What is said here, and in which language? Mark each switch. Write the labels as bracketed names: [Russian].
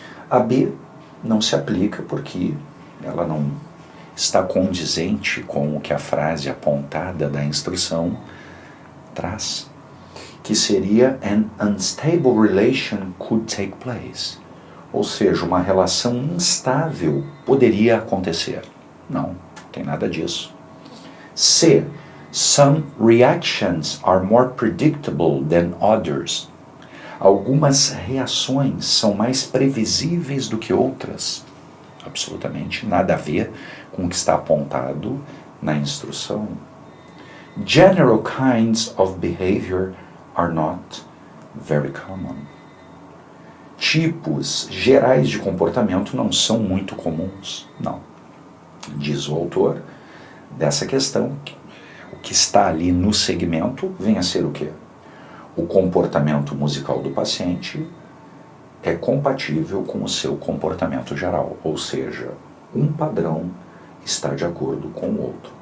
[Portuguese] A B não se aplica porque ela não está condizente com o que a frase apontada da instrução traz, que seria [English] an unstable relation could take place, [Portuguese] ou seja, uma relação instável poderia acontecer. Não tem nada disso. C, [English] Some reactions are more predictable than others. [Portuguese] Algumas reações são mais previsíveis do que outras. Absolutamente nada a ver com o que está apontado na instrução. [English] General kinds of behavior are not very common. [Portuguese] Tipos gerais de comportamento não são muito comuns, não. Diz o autor dessa questão, o que está ali no segmento vem a ser o quê? O comportamento musical do paciente é compatível com o seu comportamento geral, ou seja, um padrão está de acordo com o outro.